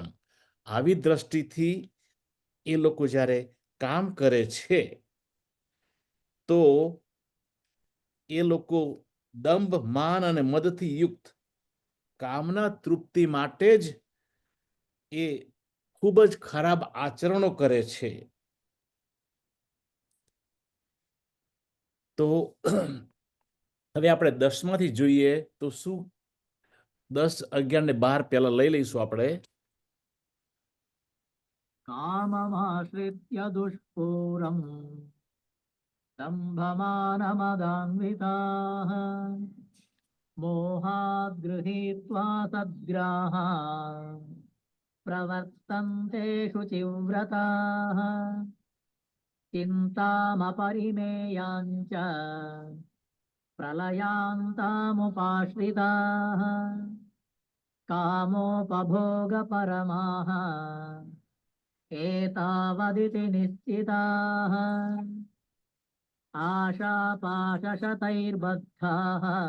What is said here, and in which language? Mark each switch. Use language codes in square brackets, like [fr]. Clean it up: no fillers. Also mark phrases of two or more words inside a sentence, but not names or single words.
[gu] આવી દ્રષ્ટિથી એ લોકો જ્યારે કામ કરે છે તો એ લોકો દંભ, માન અને મદથી યુક્ત કામના તૃપ્તિ માટે જ એ ખૂબ જ ખરાબ આચરણો કરે છે. તો હવે આપણે 10માંથી જોઈએ તો શું 10, 11 ને 12 પહેલા લઈ લઈશું આપણે. [sa] काममाश्रित्य दुष्पूरम् दम्भमानमदान्विताः मोहाद् गृहीत्वा सद्ग्राहा प्रवर्तन्ते शुचिव्रताः चिन्तामपरिमेयाञ्च प्रलयान्तामुपाश्रिताः कामोपभोगपरमाः एतावदिति निश्चिताः आशापाशशतैर्बद्धाः